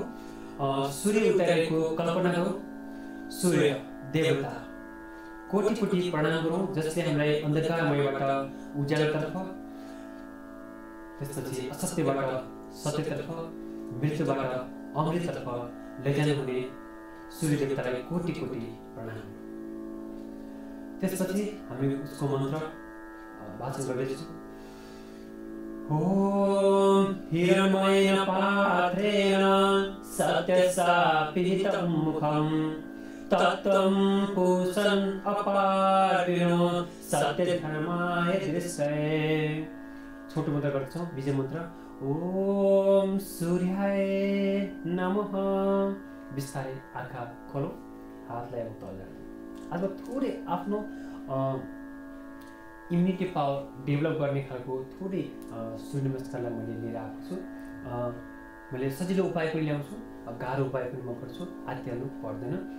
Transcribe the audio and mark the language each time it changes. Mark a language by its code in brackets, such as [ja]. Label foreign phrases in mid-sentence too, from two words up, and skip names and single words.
[ne] सूर्य उतारेको कल्पना गरौँ। सूर्य देवता कोटि कोटि प्रणाम गरौँ, जसले हामीलाई अन्धकारमयबाट उज्यालोतर्फ, त्यसपछि असत्यबाट सत्यतर्फ, मृत्युबाट अमृततर्फ लैजानुहुने सूर्य देवतालाई कोटि कोटि प्रणाम। त्यसपछि हामी उसको मन्त्र वाचन गर्दैछौँ। [sa] ओम हिरण्मयेन पात्रेण सत्यसापिहितं मुखं तत्त्वं पूषन् अपारिणो सत्यधर्माय दृश्ये। [ne] छोटो मन्त्र गर्छौँ, विजय मन्त्र। [sa] ओम सूर्याय नमः। [ne] बिस्तारै आँखा खोलौँ, हातलाई अब तल राखौँ। आज थोरै आफ्नो [en] immunity power develop [ne] गर्ने खालको थोरै सूर्य नमस्कारलाई मैले लिएर आएको छु। मैले सजिलो उपाय पनि ल्याउँछु, गाह्रो उपाय पनि म गर्छु, आत्तिहाल्नु पर्दैन।